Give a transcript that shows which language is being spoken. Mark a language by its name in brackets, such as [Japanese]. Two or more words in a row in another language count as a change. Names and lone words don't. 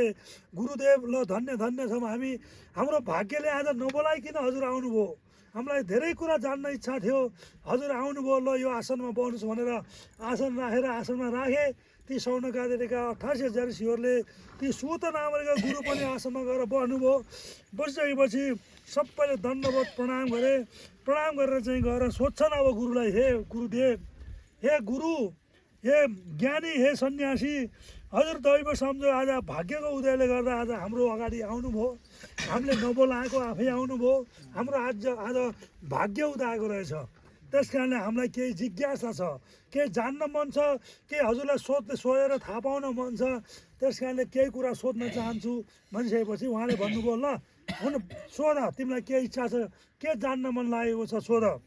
[Nepali] गुरुदेव ल धन्य छौँ हामी, हाम्रो भाग्यले आज नबोलाइकन हजुर आउनुभयो, हामीलाई धेरै कुरा जान्न इच्छा थियो, हजुर आउनुभयो, ल यो आसनमा बस्नुहोस् भनेर आसन राखेर आसनमा राखे। ती सौनकादिका 88,000 ऋषिहरूले ती सुत नामका गुरु पनि आसनमा गएर बस्नुभयो। बसिसकेपछि सबैले दण्डवत प्रणाम गरे। प्रणाम गरेर चाहिँ गएर सोध्छन् अब गुरुलाई, हे गुरुदेव, हे गुरु, हे ज्ञानी, हे सन्यासी, हजुर दैव सम्झो आज भाग्यको उदयले गर्दा आज हाम्रो अगाडि आउनुभयो, हामीले नबोलाएको आफै आउनुभयो, हाम्रो आज भाग्य उदाएको रहेछ। त्यस कारणले हामीलाई केही जिज्ञासा छ, केही जान्न मन छ, केही हजुरलाई सोधेर थाहा पाउन मन छ, त्यस कारणले केही कुरा सोध्न चाहन्छु भनिसकेपछि उहाँले भन्नुभयो, ल हुन सोध, तिमीलाई के इच्छा छ, के जान्न मन लागेको छ सोध